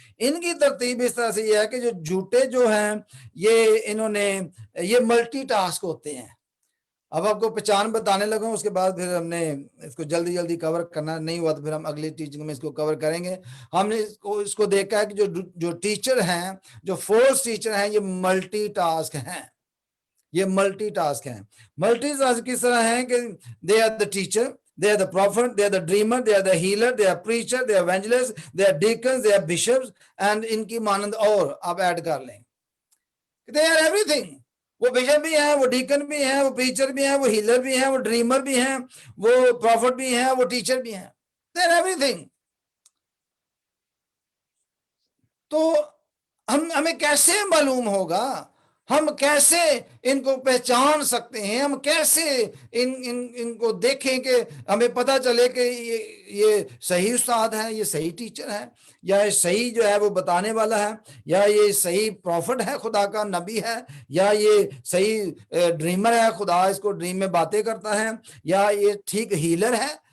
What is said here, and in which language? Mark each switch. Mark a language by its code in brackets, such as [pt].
[hi] इनकी तरतीब इस तरह से ये है कि जो झूठे जो हैं ये इन्होंने ये मल्टी टास्क होते हैं। अब आपको पहचान बताने लगा, उसके बाद फिर हमने इसको जल्दी जल्दी कवर करना नहीं हुआ तो फिर हम अगली टीचिंग में इसको कवर करेंगे। हमने इसको देखा है कि जो टीचर हैं, जो फोर्स टीचर हैं, ये मल्टी टास्क हैं। ये मल्टी टास्क हैं। मल्टी टास्क किस तरह हैं कि [en] they are the teacher, they are the prophet, they are the dreamer, they are the healer, they are preacher, they are evangelist, they are deacons, they are bishops, and [hi] इनकी मानंद और आप add कर लें, [en] they are everything। [hi] वो bishop भी हैं, वो deacon भी हैं, वो प्रीचर भी हैं, वो हीलर भी हैं, वो ड्रीमर भी हैं, वो प्रॉफिट भी हैं, वो टीचर भी हैं, [en] they are everything। [hi] तो हमें कैसे मालूम होगा, हम कैसे इनको पहचान सकते हैं, हम कैसे इनको देखें कि हमें पता चले कि ये सही उस्ताद है, ये सही टीचर है, या ये सही जो है वो बताने वाला है, या ये सही प्रॉफिट है, खुदा का नबी है, या ये सही ड्रीमर है, खुदा इसको ड्रीम में बातें करता है, या ये ठीक हीलर है,